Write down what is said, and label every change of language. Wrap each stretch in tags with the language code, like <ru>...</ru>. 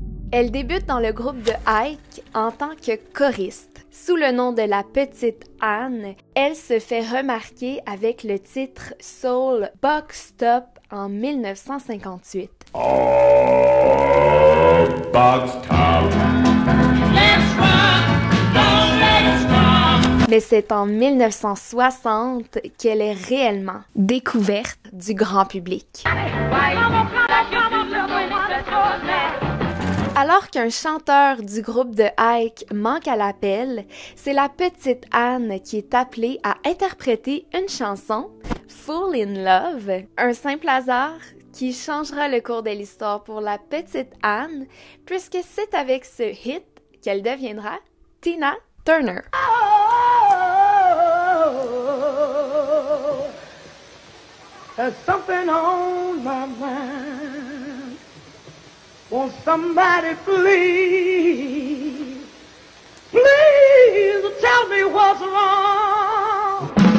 <fr>Elle débute dans le groupe de Ike en tant que choriste. Sous le nom de la petite Anne, elle se fait remarquer avec le titre Soul Box Top en 1958.</fr> <en>Oh, box top. Let's rock, don't let us stop.</en> <fr>Mais c'est en 1960 qu'elle est réellement découverte du grand public. Alors qu'un chanteur du groupe de Ike manque à l'appel, c'est la petite Anne qui est appelée à interpréter une chanson, Full in Love, un simple hasard qui changera le cours de l'histoire pour la petite Anne, puisque c'est avec ce hit qu'elle deviendra Tina Turner.</fr> <en>There's something on my mind. Won't somebody please, please tell me what's wrong?</en>